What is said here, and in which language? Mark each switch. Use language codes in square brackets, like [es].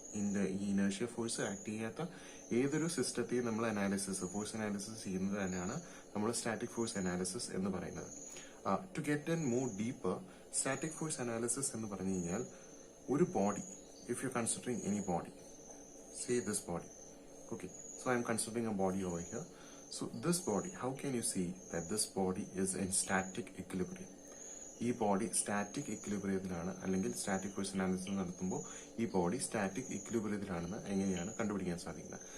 [ml] ഈ inertia force act ചെയ്യാത്ത ഏതൊരു സിസ്റ്റത്തെയും നമ്മൾ ഫോഴ്സ് അനാലിസിസ് ചെയ്യുന്നത് തന്നെയാണ് നമ്മൾ സ്റ്റാറ്റിക് ഫോഴ്സ് അനാലിസിസ് എന്ന് പറയുന്നത്. [en] to get in more deeper, static force analysis [ml] എന്ന് പറഞ്ഞു കഴിഞ്ഞാൽ ഒരു [en] Body, if you considering any body, say this body. Okay, so I am considering a body over here. So this body, how can you see that this body is in static equilibrium? [ml] ഈ body static ഇക്വിലിബ്രിയത്തിലാണ്, അല്ലെങ്കിൽ static force analysis നടത്തുമ്പോൾ ഈ body static ഇക്വിലിബ്രിയത്തിലാണെന്ന് എങ്ങനെയാണ് കണ്ടുപിടിക്കാൻ സാധിക്കുന്നത്?